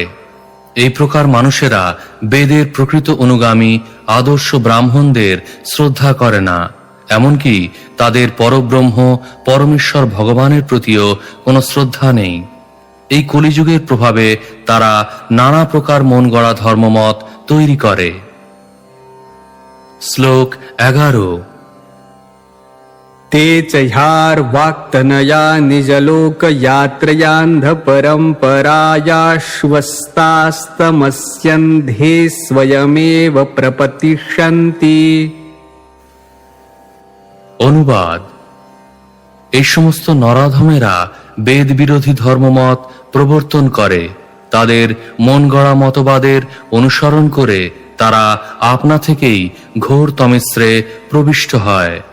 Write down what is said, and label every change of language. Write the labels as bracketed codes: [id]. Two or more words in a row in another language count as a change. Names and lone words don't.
[bn] এই প্রকার মানুষেরা বেদের প্রকৃত অনুগামী আদর্শ ব্রাহ্মণদের শ্রদ্ধা করে না, এমনকি তাদের পরব্রহ্ম পরমেশ্বর ভগবানের প্রতিও কোনো শ্রদ্ধা নেই। এই কলিযুগের প্রভাবে তারা নানা প্রকার মন গড়া ধর্মমত তৈরি করে। শ্লোক 11। [sa] ते च ह्यार्वाक्तनया निजलोक यात्रयान्ध परम्परायाश्वस्तास्तमस्यन्धे स्वयमेव प्रपतिष्यन्ति। [bn] অনুবাদ: এই সমস্ত নরাধমেরা বেদ বিরোধী ধর্মমত প্রবর্তন করে। তাদের মন গড়া মতবাদের অনুসরণ করে তারা আপনা থেকেই ঘোর তমিশ্রে প্রবিষ্ট হয়।